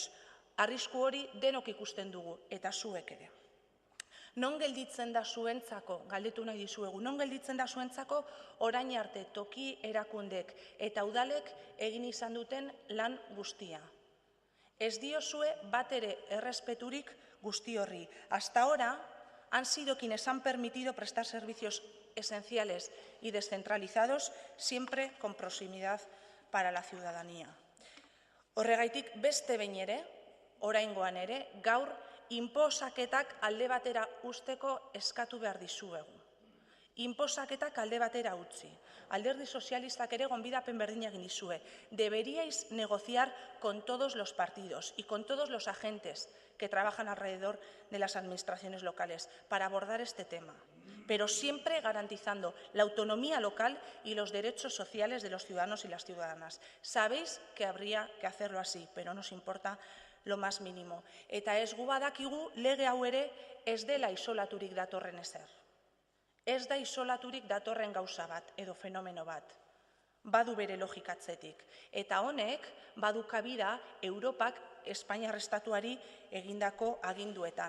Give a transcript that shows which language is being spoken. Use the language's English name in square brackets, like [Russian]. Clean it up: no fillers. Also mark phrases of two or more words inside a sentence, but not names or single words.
[Basque] Arrisku hori denok ikusten dugu, eta zuek ere. Non gelditzen da zuentzako, galdetu nahi dizuegu, non gelditzen da zuentzako orain arte toki erakundek eta udalek egin izan duten lan guztia. Ez diozue bat ere errespeturik guzti horri. [Spanish] Hasta ahora han sido quienes han permitido prestar servicios esenciales y descentralizados, siempre con proximidad para la ciudadanía. [Basque] Horregaitik beste behin ere, oraingoan ere, gaur inposaketak alde batera usteko eskatu behar dizuegu. Inposaketak alde batera utzi. Alderdi sozialistak ere gonbidapen berdina egin dizue. [Spanish] Deberíais negociar con todos los partidos y con todos los agentes que trabajan alrededor de las administraciones locales para abordar este tema, pero siempre garantizando la autonomía local y los derechos sociales de los ciudadanos y las ciudadanas. Sabéis que habría que hacerlo así, pero nos importa lo más mínimo. [Basque] Eta ez gu badakigu lege hau ere ez dela isolaturik datorren ezer. Ez da isolaturik datorren gauza bat edo fenomeno bat. Badu bere logikatzetik. Eta honek badu kabida Europak Espainiar Estatuari egindako aginduetan.